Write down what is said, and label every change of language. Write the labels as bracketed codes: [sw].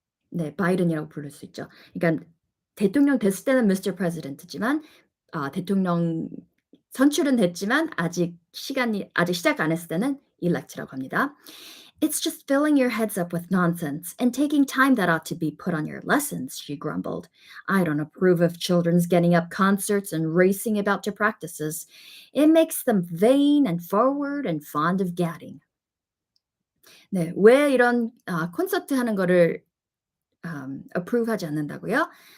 [ko] 네, 바이든이라고 부를 수 있죠. 그러니까 대통령 됐을 때는 Mr. President지만 대통령 선출은 됐지만 아직 시작 안 했을 때는 elect라고 합니다. [en] It's just filling your heads up with nonsense and taking time that ought to be put on your lessons, she grumbled. I don't approve of children's getting up concerts and racing about to practices. It makes them vain and forward and fond of gadding. [ko] 네, 왜 이런 콘서트 하는 거를 approve하지 않는다고요?